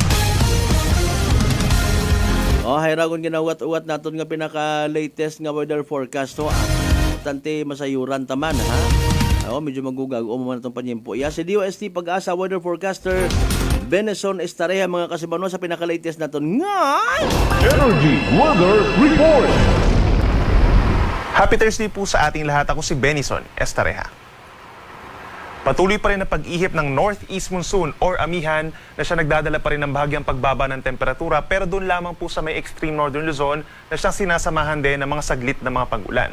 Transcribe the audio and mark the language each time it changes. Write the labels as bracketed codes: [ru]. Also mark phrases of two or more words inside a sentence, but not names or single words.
[hil] Hayragon ginawat-uwat naton nga pinaka-latest nga weather forecast. So, tante masayuran taman, ha? Medyo magugag man itong panyempo. Si DOST Pag-asa Weather Forecaster Benson Estareha, mga kasibanwa, sa pinaka-latest naton nga [en] Energy Weather Report! Happy Thursday [tl] po sa ating lahat. Ako si Benison Estareha. Patuloy pa rin ang pag-ihip ng [en] northeast monsoon [tl] or amihan na siya nagdadala pa rin ng bahagyang pagbaba ng temperatura, pero doon lamang po sa may [en] extreme northern [tl] Luzon na siyang sinasamahan din ng mga saglit na mga pag-ulan.